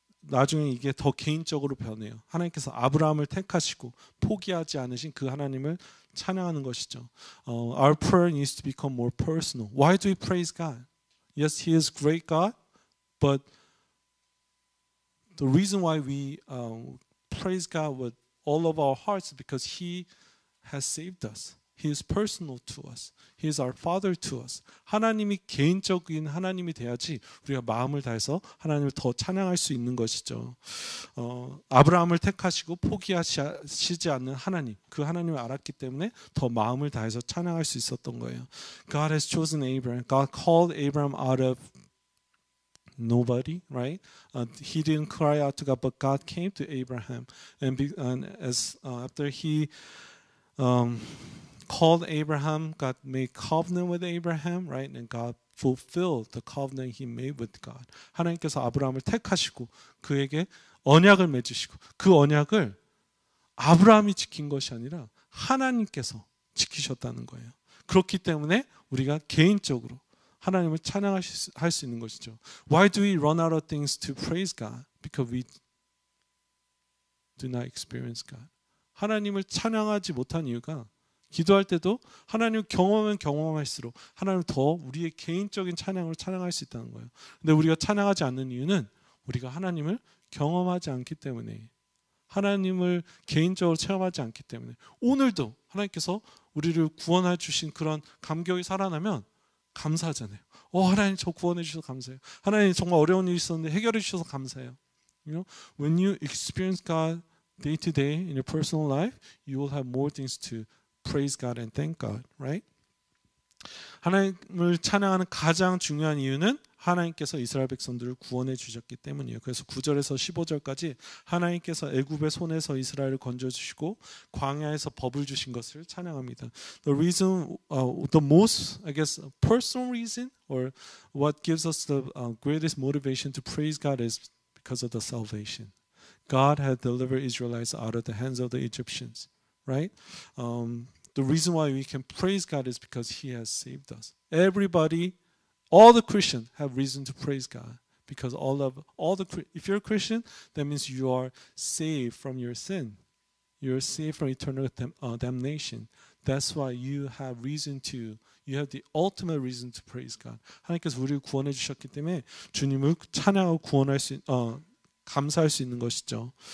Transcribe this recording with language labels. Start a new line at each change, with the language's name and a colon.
Korean: 나중에 이게 더 개인적으로 변해요. 하나님께서 아브라함을 택하시고 포기하지 않으신 그 하나님을 찬양하는 것이죠.
English: Our prayer needs to become more personal. Why do we praise God? Yes, He is great God, but the reason why we praise God with all of our hearts is because He has saved us. He is personal to us. He is our Father to us.
Korean: 하나님이 개인적인 하나님이 돼야지 우리가 마음을 다해서 하나님을 더 찬양할 수 있는 것이죠. 아브라함을 택하시고 포기하시지 않는 하나님, 그 하나님을 알았기 때문에 더 마음을 다해서 찬양할 수 있었던 거예요.
English: God has chosen Abraham. God called Abraham out of nobody, right? He didn't cry out to God, but God came to Abraham, and after He called Abraham, God made covenant with Abraham, right? And God fulfilled the covenant He made with God.
Korean: 하나님께서 아브라함을 택하시고 그에게 언약을 맺으시고 그 언약을 아브라함이 지킨 것이 아니라 하나님께서 지키셨다는 거예요. 그렇기 때문에 우리가 개인적으로 하나님을 찬양할 수 있는 것이죠.
English: Why do we run out of things to praise God? Because we do not experience God.
Korean: 하나님을 찬양하지 못한 이유가 기도할 때도 하나님을 경험하면 경험할수록 하나님을 더 우리의 개인적인 찬양으로 찬양할 수 있다는 거예요. 근데 우리가 찬양하지 않는 이유는 우리가 하나님을 경험하지 않기 때문에, 하나님을 개인적으로 체험하지 않기 때문에. 오늘도 하나님께서 우리를 구원해 주신 그런 감격이 살아나면 감사하잖아요. 하나님 저 구원해 주셔서 감사해요. 하나님 정말 어려운 일이 있었는데 해결해 주셔서 감사해요.
English: You know, when you experience God day to day in your personal life, you will have more things to praise God and thank God, right?
Korean: 하나님을 찬양하는 가장 중요한 이유는 하나님께서 이스라엘 백성들을 구원해 주셨기 때문이에요. 그래서 9절에서 15절까지 하나님께서 애굽의 손에서 이스라엘을 건져 주시고 광야에서 법을 주신 것을 찬양합니다.
English: The reason, the most, I guess, personal reason, or what gives us the greatest motivation to praise God is because of the salvation. God had delivered Israelites out of the hands of the Egyptians, right? The reason why we can praise God is because He has saved us. Everybody, all the Christians have reason to praise God because if you're a Christian, that means you are saved from your sin. You're saved from eternal damnation. That's why you have the ultimate reason to praise God.
Korean: 하나님께서 우리를 구원해 주셨기 때문에 주님을 찬양하고 감사할 수 있는 것이죠.